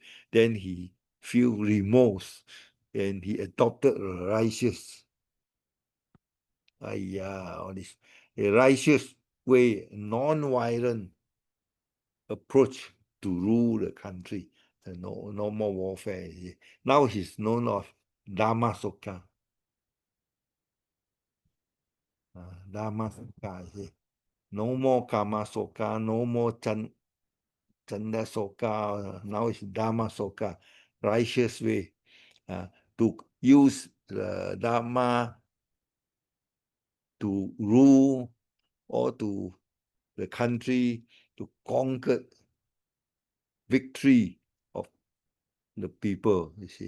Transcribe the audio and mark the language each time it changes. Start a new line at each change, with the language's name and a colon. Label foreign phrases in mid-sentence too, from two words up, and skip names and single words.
English: Then he feel remorse and he adopted a righteous, all this, a righteous way, non-violent approach to rule the country. No more warfare. Now he's known as Dhamma Soka. Dhamma Soka. No more Kama Soka, no more Chanda Soka. Now it's Dhamma Soka, righteous way to use the Dhamma to rule or to the country, to conquer victory of the people, you see.